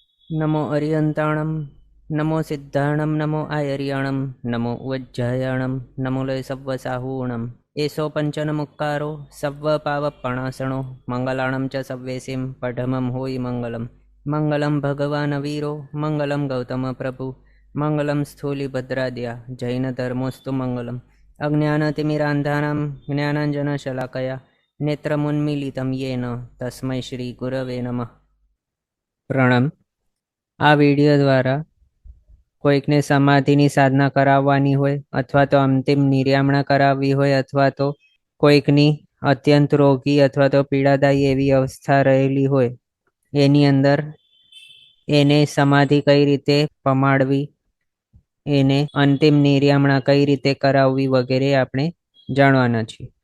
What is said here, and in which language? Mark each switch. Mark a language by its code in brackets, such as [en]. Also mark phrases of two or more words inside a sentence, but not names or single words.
[pra] नमो अरियन्ताणं नमो सिद्धाणं नमो आयर्याणं नमो वज्जायाणं नमो लय सव्वसाहूणम् एषो पञ्चनमुक्कारो सव्वपावपणासणो मङ्गलाणं च सव्वेसिं पठमं होयि मङ्गलं [sa] मङ्गलं भगवान् वीरो मङ्गलं गौतमप्रभु मङ्गलं स्थूलिभद्राद्या जैनधर्मोऽस्तु मङ्गलम् अज्ञानतिमिरान्धानां ज्ञानाञ्जनशलाकया नेत्रमुन्मीलितं येन तस्मै श्रीगुरवे नमः। [gu] પ્રણામ। આ વિડીયો દ્વારા કોઈકને સમાધિની સાધના કરાવવાની હોય અથવા તો અંતિમ નિર્યામણા કરાવવી હોય અથવા તો કોઈકની અત્યંત રોગી અથવા તો પીડાદાયી એવી અવસ્થા રહેલી હોય એની અંદર એને સમાધિ કઈ રીતે પમાડવી, એને અંતિમ નિર્યામણા કઈ રીતે કરાવવી વગેરે આપણે જાણવાના છીએ।